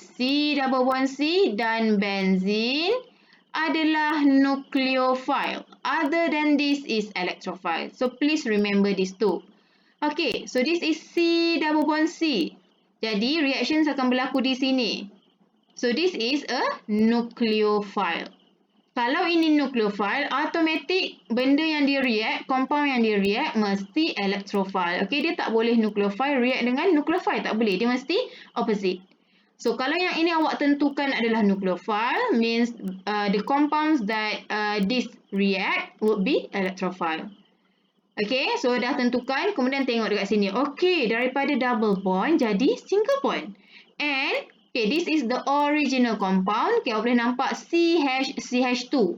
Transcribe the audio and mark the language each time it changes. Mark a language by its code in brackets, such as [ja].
[ms] C double bond C dan benzene adalah nucleophile. [en] Other than this is electrophile. So, please remember these two. Okay, so this is C double bond C. [ms] Jadi, reactions akan berlaku di sini. [en] So, this is a nucleophile. [ms] Kalau ini nucleophile, automatic benda yang dia react, compound yang dia react mesti electrophile. Okay, dia tak boleh nucleophile react dengan nucleophile. Tak boleh. Dia mesti opposite. [en] So, [ms] kalau yang ini awak tentukan adalah nucleophile, [en] means the compounds that this react would be electrophile. [ms] Okay, so dah tentukan. Kemudian tengok dekat sini. Okay, daripada double bond jadi single bond. [en] And okay, this is the original compound. [ms] Okay, awak boleh nampak CH2.